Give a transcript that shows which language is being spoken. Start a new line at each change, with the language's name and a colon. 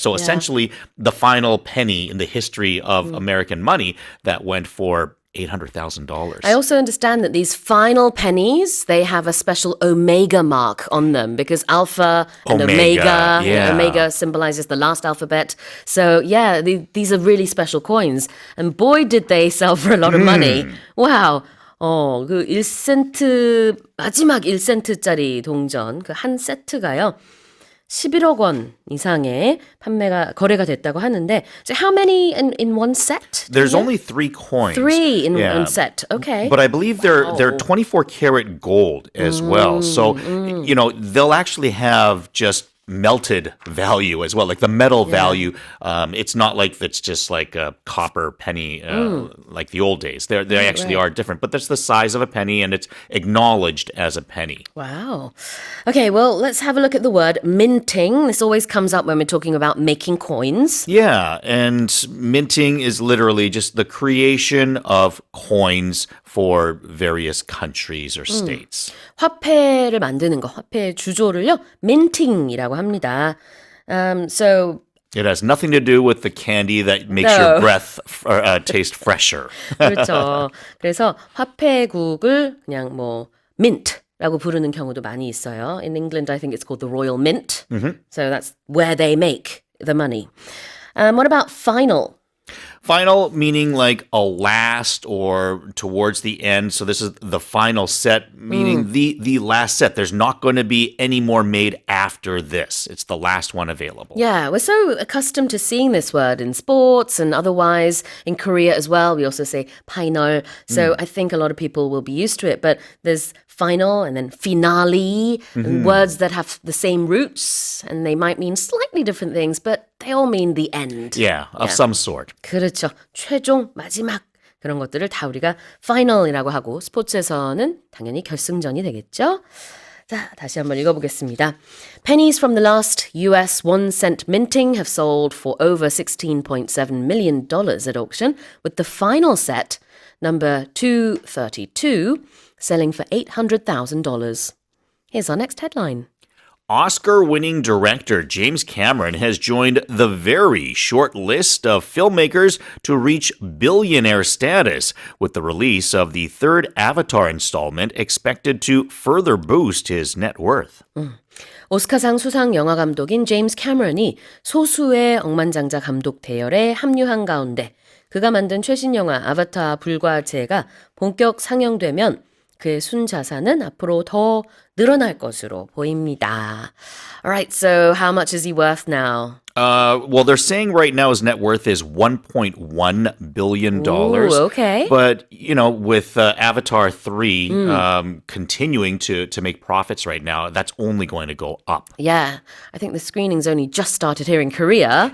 English: So essentially the final penny in the history of American money that went for $800,000. I also understand that these final pennies, they have a special omega mark on them because alpha and omega, yeah. omega symbolizes the last alphabet. So yeah, these are really special coins. And boy, did they sell for a lot of money. Wow.
Korean: 그 1센트, 마지막 1센트짜리 동전, 그 한 세트가요. 11억 원 이상의 거래가 됐다고 하는데,
English: so how many in one set? There's only 3 coins. 3 in one set. Okay. But I believe they're 24 karat gold as well. So, they'll actually have just melted value as well, like the metal value. It's not like it's just like a copper penny like the old days. They actually are different, but that's the size of a penny and it's acknowledged as a penny. Wow. Okay, well, let's have a look at the word minting. This always comes up when we're talking about making coins. Yeah, and minting is literally just the creation of coins for various countries or states.
Korean: 화폐를 만드는 거, 화폐의 주조를요, minting이라고 합니다.
English: So It has nothing to do with the candy that makes your breath taste fresher.
Korean: 그렇죠. 그래서 화폐국을 그냥 뭐 mint라고 부르는 경우도 많이 있어요.
English: In England, I think it's called the Royal Mint. So that's where they make the money. What about final? Final meaning like a last or towards the end. So this is the final set, meaning the last set. There's not going to be any more made after this. It's the last one available. Yeah, we're so accustomed to seeing this word in sports and otherwise in Korea as well. We also say final. So I think a lot of people will be used to it. But there's final and then finale, and words that have the same roots and they might mean slightly different things, but they all mean the end. Yeah, of some sort.
Korean: 그렇죠. 최종, 마지막 그런 것들을 다 우리가 final이라고 하고 스포츠에서는 당연히 결승전이 되겠죠. 자, 다시 한번 읽어보겠습니다.
English: Pennies from the last US 1-cent minting have sold for over $16.7 million at auction, with the final set, number 232, selling for $800,000. Here's our next headline. Oscar-winning director James Cameron has joined the very short list of filmmakers to reach billionaire status, with the release of the third Avatar installment expected to further boost his net worth.
Korean: 오스카상 수상 영화 감독인 제임스 캐머런이 소수의 억만장자 감독 대열에 합류한 가운데 그가 만든 최신 영화 아바타 불과체가 본격 상영되면 그의 순자산은 앞으로 더 늘어날 것으로 보입니다.
English: Alright, so how much is he worth now? Well, they're saying right now his net worth is $1.1 billion. Ooh, okay. But, you know, with Avatar 3 continuing to make profits right now, that's only going to go up. Yeah, I think the screening's only just started here in Korea.